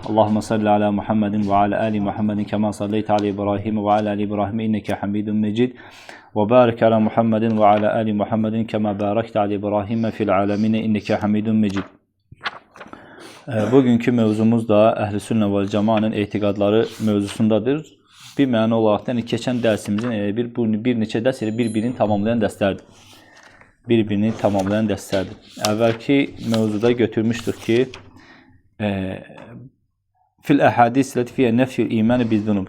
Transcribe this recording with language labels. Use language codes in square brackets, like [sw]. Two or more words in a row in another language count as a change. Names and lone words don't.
[ar] اللهم صل على محمد وعلى آل محمد كما صليت على إبراهيم وعلى آل إبراهيم إنك حميد مجيد. وبارك على محمد وعلى آل محمد كما باركت على إبراهيم في العالمين إنك حميد مجيد. [tr] Bugünkü mevzumuz da [az] Əhl-i Sünnə və Cəmaənin etiqadları mövzusundadır. Bir məna olaraq yəni keçən dərsimizin bir neçə dərs bir-birini tamamlayan dərslərdir. Bir-birini tamamlayan dərslərdir. Əvvəlki mövzuda götürmüşdük ki, fil əhadis ləti fiyyə nəfyül iməni bizdunub.